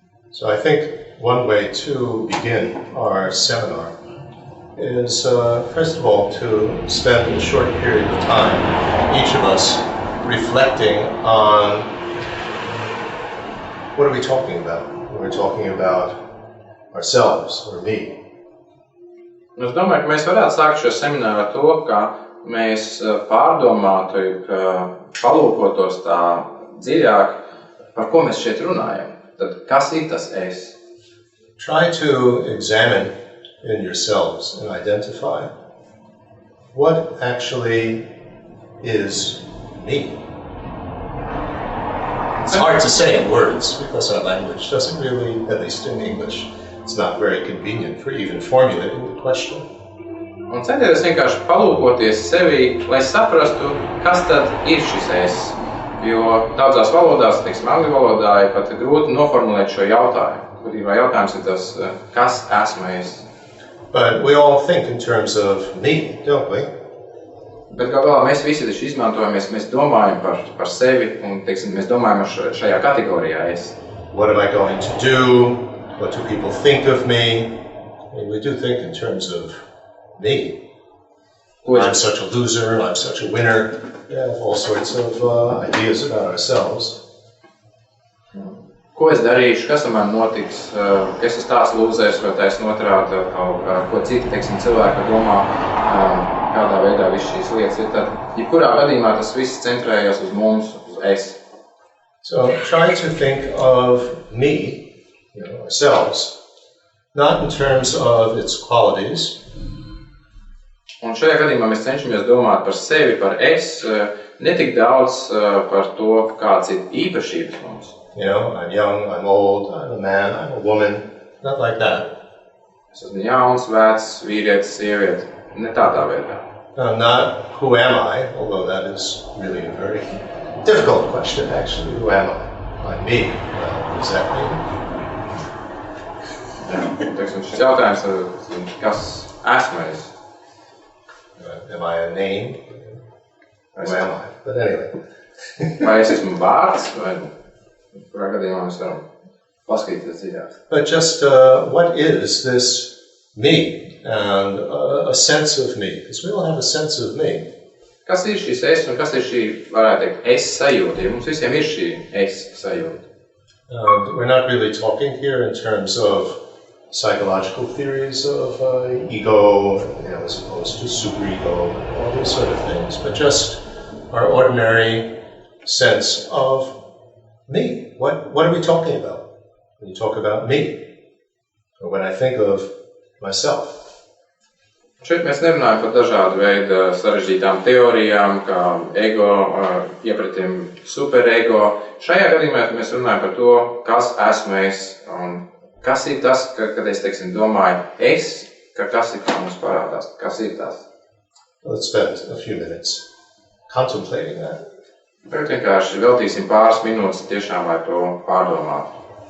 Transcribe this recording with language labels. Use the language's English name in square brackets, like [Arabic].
[English] So I think one way to begin our seminar is, first of all, to spend a short period of time, each of us, reflecting on what are we talking about when we're talking about ourselves or me. [Latvian] Es domāju, ka mēs varētu sākt šo semināru ar to, ka mēs pārdomātu, palūkotos tā dziļāk, par ko mēs šeit runājam. Tad kas ir tas es? [English] Try to examine in yourselves and identify what actually is me. It's hard to say in words because our language doesn't really, at least in English, it's not very convenient for even formulating the question. [Latvian] Un centieties vienkārši palūkoties sevi, lai saprastu, kas tad ir šis es. Jo daudzās valodās, teiksim, angļu valodā, ir pat grūti noformulēt šo jautājumu. Būtībā jautājums ir tas, kas esmu es. [English] But we all think in terms of me, don't we? [Latvian] Bet galā mēs visi taču izmantojamies, mēs domājam par sevi un, teiksim, mēs domājam šajā kategorijā es. [English] What am I going to do? What do people think of me? I mean, we do think in terms of me. I'm such a loser, I'm such a winner. We have all sorts of ideas about ourselves. [Latvian] Ko es darīšu, kas ar mani notiks, ka es esmu tāds lūzers vai taisn otrādi, ko citi, teiksim, cilvēki domā, kādā veidā viss šīs lietas ir. Tad, jebkurā gadījumā tas viss centrējās uz mums, uz es. [English] So try to think of me, ourselves, not in terms of its qualities. [Latvian] Un šajā gadījumā mēs cenšamies domāt par sevi, par es, ne tik daudz par to, kāds ir īpašības mums. [English] I'm young, I'm old, I'm a man, I'm a woman, not like that. [Latvian] Es esmu jauns, vecs, vīrietis, sieviete, ne tādā veidā. [English] Not who am I, although that is really a very difficult question, actually. Who am I? I'm me. Well, what does that mean? [Latvian] Teiksim, šis jautājums, kas esmu es? [English] Am I a name? Who am I? But anyway. [Latvian] Vai es esmu vārds, vai kurā gadījumā mēs varam paskatīties dziļāk? [English] But just what is this me and a sense of me? Because we all have a sense of me. [Latvian] Kas ir šis es un kas ir šī, varētu teikt, es sajūta? Ja mums visiem ir šī es sajūta. [English] We're not really talking here in terms of psychological theories of ego, as opposed to superego, all these sort of things, but just our ordinary sense of me. What are we talking about when you talk about me? Or when I think of myself? [Latvian] Šeit mēs nerunājam par dažādu veidu sarežģītām teorijām, kā ego, iepratim superego. Šajā gadījumā mēs runājam par to, kas esmu es un kas ir tas, kad es, teiksim, domāju es, ka kas ir kā mums parādās, kas ir tas. [English] Let's spend a few minutes contemplating that. [Latvian] Tagad vienkārši veltīsim pāris minūtes tiešām, lai to pārdomātu.